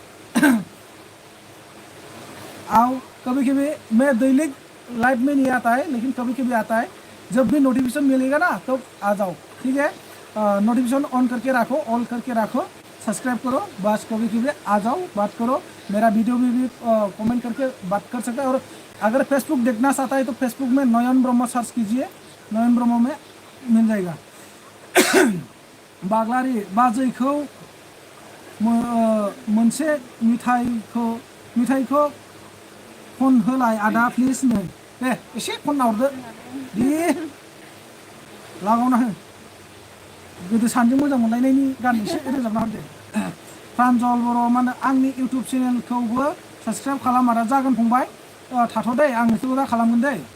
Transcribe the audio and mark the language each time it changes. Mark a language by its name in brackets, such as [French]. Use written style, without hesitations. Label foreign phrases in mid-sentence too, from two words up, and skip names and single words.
[Hindi] आओ कभी मैं डेली लाइव में नहीं आता है लेकिन कभी आता है जब भी नोटिफिकेशन मिलेगा ना तो आ जाओ ठीक है [English] notification on [Hindi] करके रखो सब्सक्राइब करो बस कभी आ जाओ बात करो मेरा वीडियो भी कमेंट करके बात कर सकते हैं और अगर फेसबुक देखना चाहता है तो फेसबुक में नयन ब्रह्म सर्च कीजिए नयन ब्रह्म में मिल जाएगा [Bodo] बाग्लारी बाजैखौ मोनसे मिथाइखौ फन होलाय आदा प्लिज नो दे एसे फन हरदो दे लागावना हो गोदो सानजों मोजां मोनलायनायनि गान एसे रोजाबना हरदो प्रान्जल बर' मा होनो आंनि इउटुब चेनेलखौबो साबस्क्राइब खालाम आदा जागोन फंबाय थाथ' दे आं नोंसोरखौ दा खालामगोन दे